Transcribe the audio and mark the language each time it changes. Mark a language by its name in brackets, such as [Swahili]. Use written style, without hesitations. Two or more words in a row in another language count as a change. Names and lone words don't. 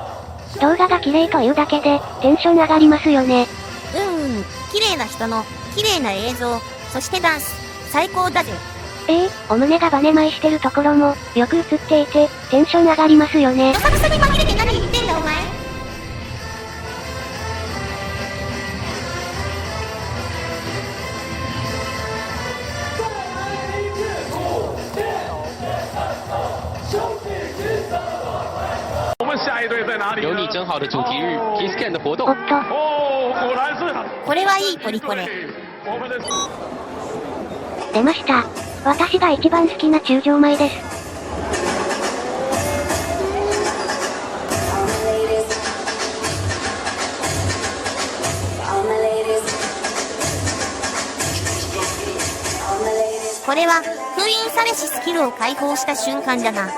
[Japanese] 動画が綺麗というだけで、テンション上がりますよね。綺麗な人の、綺麗な映像、そしてダンス、最高だぜ。お胸がバネ前してるところも、よく映っていて、テンション上がりますよね。どさくさに紛れて何言ってんだお前。 [Chinese] 有你真好的主题日 Kisscan 的活动。 [Japanese] これはいいポリコレ。出ました。私が一番好きな中条米です。これは、封印されしスキルを解放した瞬間だな。